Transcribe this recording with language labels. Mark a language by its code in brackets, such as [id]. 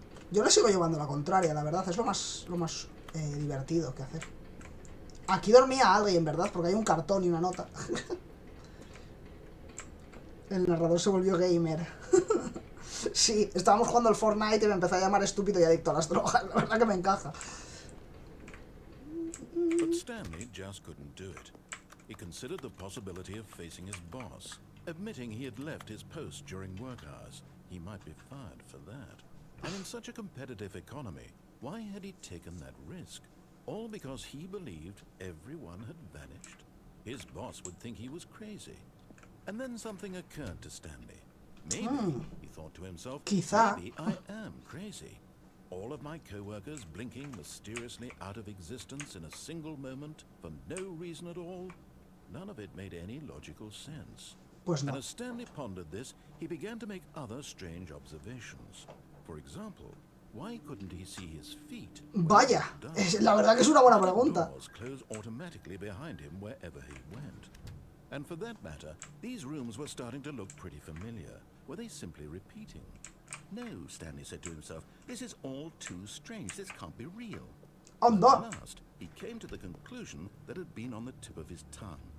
[es] Yo le sigo llevando la contraria, la verdad. Es lo más divertido que hacer. Aquí dormía alguien, ¿verdad? Porque hay un cartón y una nota. El narrador se volvió gamer. Sí, estábamos jugando al Fortnite y me empezó a llamar estúpido y adicto a las drogas. La verdad que me encaja. [en] But Stanley just couldn't do it. He considered the possibility of facing his boss, admitting he had left his post during work hours. He might be fired for that. And in such a competitive economy, why had he taken that risk? All because he believed everyone had vanished. His boss would think he was crazy. And then something occurred to Stanley. Maybe, he thought to himself, maybe I am crazy. All of my co-workers blinking mysteriously out of existence in a single moment for no reason at all. None of it made any logical sense. [es] Pues no. [en] And as Stanley pondered this, he began to make other strange observations. For example, why couldn't he see his feet? [es] Vaya, la verdad que es una buena pregunta. [en] Doors close automatically behind him wherever he went. And for that matter, these rooms were starting to look pretty familiar. Were they simply repeating? No, Stanley said to himself, this is all too strange. This can't be real. At last, he came to the conclusion that had been on the tip of his tongue.